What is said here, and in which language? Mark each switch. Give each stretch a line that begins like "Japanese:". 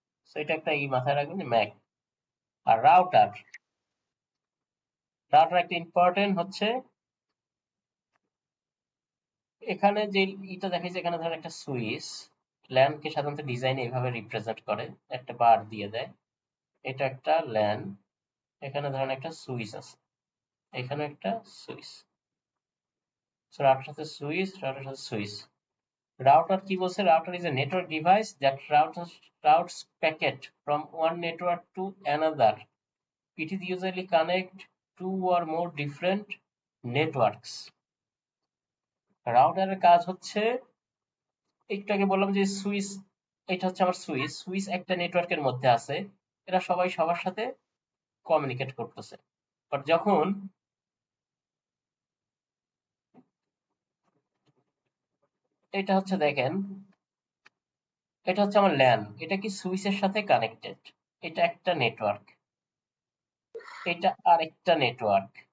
Bangla: তো এটা একটা মাথায় রাখবেন যে ম্যাক। আর রাউটার একটা ইম্পর্টেন্ট হচ্ছে, এখানে যে ইটা দেখাইছে, এখানে ধরেন একটা সুইচ, ল্যান কে সাধারণত ডিজাইনে এইভাবে রিপ্রেজেন্ট করে, একটা বার দিয়ে দেয়, এটা একটা ল্যান, এখানে ধরেন একটা সুইচ আছে, এখানে একটা সুইচ। সো রাউটার সাথে সুইচ, রাউটার সাথে সুইচ। রাউটার কি বলছে?
English: Router is a network device that routes packet from one network to another. It is usually connect two or more different networks.
Bangla: রাউটারের কাজ হচ্ছে, একটু আগে বললাম যে সুইচ, এটা হচ্ছে আমার সুইচ, সুইচ একটা নেটওয়ার্কের মধ্যে আছে, এরা সবাই সবার সাথে কমিউনিকেট করতেছে। বাট যখন এটা হচ্ছে, দেখেন এটা হচ্ছে আমার ল্যান, এটা কি সুইচের সাথে কানেক্টেড, এটা একটা নেটওয়ার্ক, এটা আরেকটা নেটওয়ার্ক।